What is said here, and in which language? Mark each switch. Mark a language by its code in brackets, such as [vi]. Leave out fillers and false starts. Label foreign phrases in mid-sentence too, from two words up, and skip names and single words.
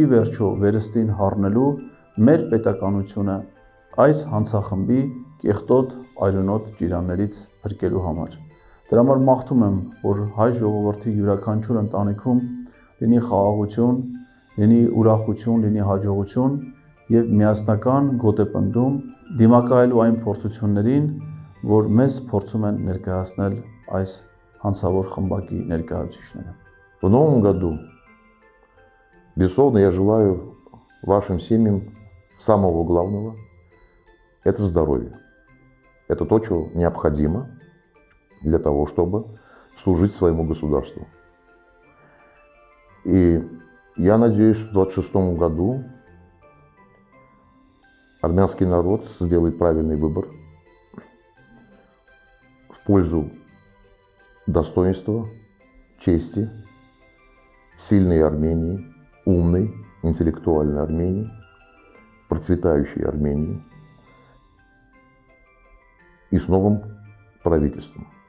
[hy] վերջո վերստին հառնելու մեր պետականությունը այս հանցախմբի կեղտոտ, այրունոտ ճիրաններից փրկելու համար։ Դրա համար մաղթում եմ, որ հայ ժողովրդի յուրաքանչյուր ընտանիքում լինի խաղաղություն, լինի ուրախություն, լինի հաջողություն և միասնական գոտեպնդում դիմակայելու այն փորձություններին, որ մեզ փորձում են ներկայացնել այս հանցավոր խմբակի ներկայացուցիչները։ [ru] В новом году, безусловно, я желаю вашим семьям самого главного – это здоровье. Это то, что необходимо для того, чтобы служить своему государству. И я надеюсь, что в 2026 году армянский народ сделает правильный выбор в пользу достоинства, чести, сильной Армении, умной, интеллектуальной Армении, процветающей Армении и с новым правительством.